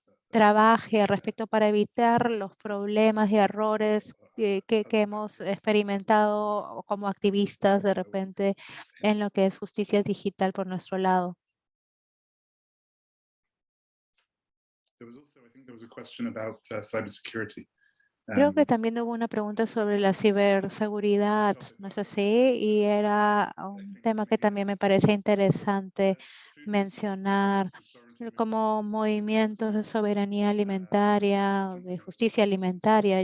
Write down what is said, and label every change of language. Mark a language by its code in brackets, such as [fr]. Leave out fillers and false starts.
[es] trabaje al respecto para evitar los problemas y errores que hemos experimentado como activistas de repente en lo que es justicia digital por nuestro lado. [en] There was also, I think there was a question about cybersecurity. [es] Creo que también hubo una pregunta sobre la ciberseguridad, ¿no es así? Y era un tema que también me parece interesante mencionar como movimientos de soberanía alimentaria, de justicia alimentaria.